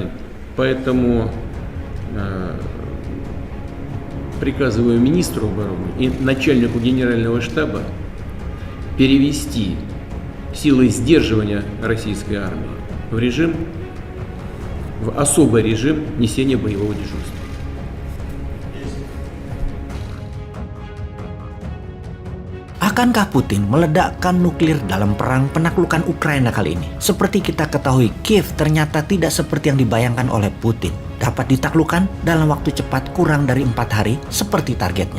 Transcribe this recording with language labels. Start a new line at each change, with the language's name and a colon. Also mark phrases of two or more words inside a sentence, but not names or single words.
Russian: Поэтому приказываю министру обороны и начальнику генерального штаба перевести силы сдерживания российской армии в особый режим несения боевого дежурства.
Indonesian: Akankah Putin meledakkan nuklir dalam perang penaklukan Ukraina kali ini? Seperti kita ketahui, Kiev ternyata tidak seperti yang dibayangkan oleh Putin. Dapat ditaklukkan dalam waktu cepat kurang dari 4 hari seperti targetnya.